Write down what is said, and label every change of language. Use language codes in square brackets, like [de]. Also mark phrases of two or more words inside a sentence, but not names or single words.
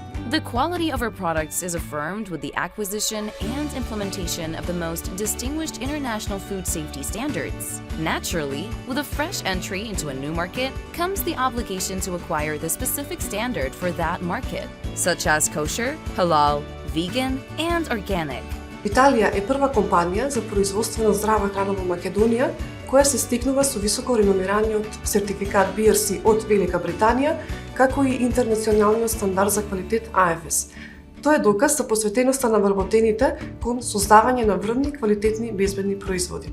[en] The quality of our products is affirmed with the acquisition and implementation of the most distinguished international food safety standards. Naturally, with a fresh entry into a new market comes the obligation to acquire the specific standard for that market, such as kosher, halal, vegan, and organic. [mk] Виталија е прва компанија за производство на здрава храна во Македонија, која се стекнува со високо реномираниот сертификат BRC од Велика Британија, како и интернационалниот стандард за квалитет AFS. Тоа е доказ за посветеноста на вработените кон создавање на врвни, квалитетни, безбедни производи.